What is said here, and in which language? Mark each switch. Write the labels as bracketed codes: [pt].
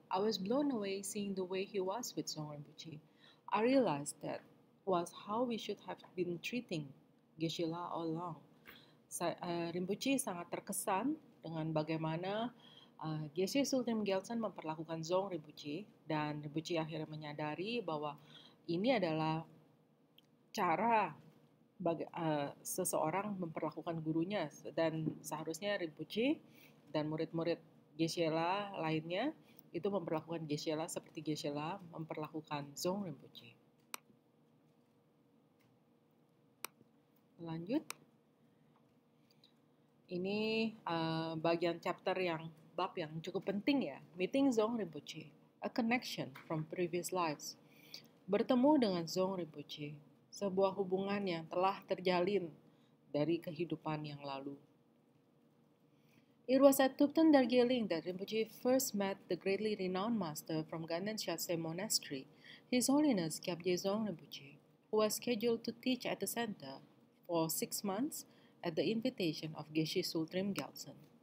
[en] I was blown away seeing the way he was with Dzong Rinpoche. I realized that was how we should have been treating Geshe-la all along. [id] Rinpoche sangat terkesan dengan bagaimana Geshe Sultrim Gyaltsen memperlakukan Dzong Rinpoche, dan Rinpoche akhirnya menyadari bahwa ini adalah cara seseorang memperlakukan gurunya, dan seharusnya Rinpoche dan murid-murid Geshe-la lainnya itu memperlakukan Geshe-la seperti Geshe-la memperlakukan Dzong Rinpoche. Lanjut. Ini bagian chapter bab yang cukup penting ya. [en] Meeting Zong Rinpoche, a connection from previous lives. [id] Bertemu dengan Zong Rinpoche, sebuah hubungan yang telah terjalin dari kehidupan yang lalu. [en] It was at Thupten Darjeeling that Rinpoche first met the greatly renowned master from Ganden Shatse Monastery, His Holiness Kyabje Zong Rinpoche, who was scheduled to teach at the center for 6 months at the invitation of Geshe Sultrim Gyaltsen.